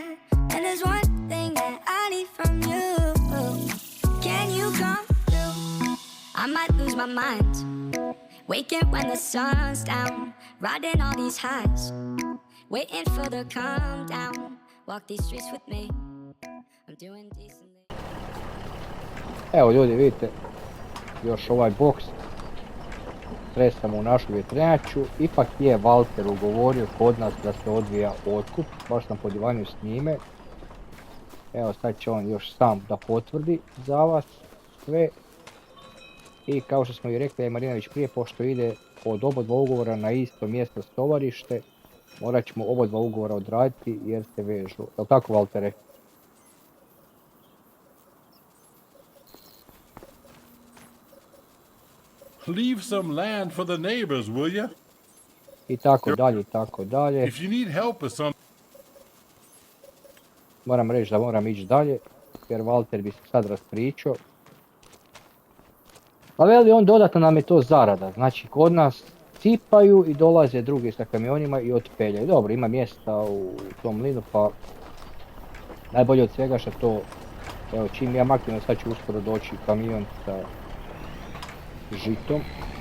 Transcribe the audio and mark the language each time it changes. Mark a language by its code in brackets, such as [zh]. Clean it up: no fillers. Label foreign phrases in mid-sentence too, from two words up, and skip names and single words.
[en] And there's one thing that I need from you. Can you come through? I might lose my mind. Waking when the sun's down. Riding all these highs. Waiting for the calm down. Walk these streets with me. I'm doing decently. [hr] Evo ljudi vidite, još ovaj boks. Stresamo u našu vjetrenjaču. Ipak je Walter ugovorio kod nas da se odvija otkup. Baš sam po divanju s njime. Evo sad će on još sam da potvrdi za vas sve. I kao što smo i rekli je Marinović prije, pošto ide od obodva ugovora na isto mjesto stovarište, morat ćemo obodva ugovora odraditi jer se vežu. Jel tako, Valtere? [en] Leave some land for the neighbors, will ya? [hr] I tako dalje, i tako dalje. [en] If you need help with something, [hr] Moram reći da moram ići dalje, jer Walter bi se sad raspričao. A veli on dodatno nam je to zarada, znači kod nas cipaju i dolaze drugi sa kamionima i otpeljaju. Dobro, ima mjesta u tom mlinu, pa najbolje od svega što to, evo čim ja maknem, sad će uskoro doći kamion sa žitom.